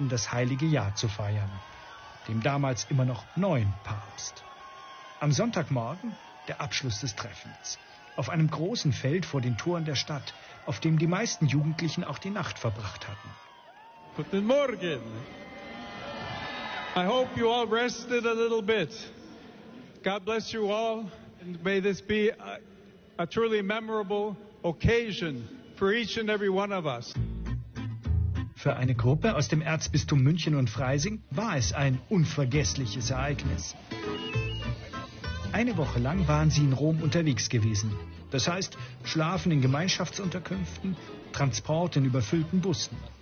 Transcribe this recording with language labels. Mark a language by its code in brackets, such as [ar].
[de] das heilige Jahr zu feiern, dem damals immer noch neuen Papst. Am Sonntagmorgen der Abschluss des Treffens. Auf einem großen Feld vor den Toren der Stadt, auf dem die meisten Jugendlichen auch die Nacht verbracht hatten. Guten Morgen! [en] I hope you all rested a little bit. God bless you all, and may this be a truly memorable occasion for each and every one of us. [de] Für eine Gruppe aus dem Erzbistum München und Freising war es ein unvergessliches Ereignis. Eine Woche lang waren sie in Rom unterwegs gewesen. Das heißt, schlafen in Gemeinschaftsunterkünften, Transport in überfüllten Bussen.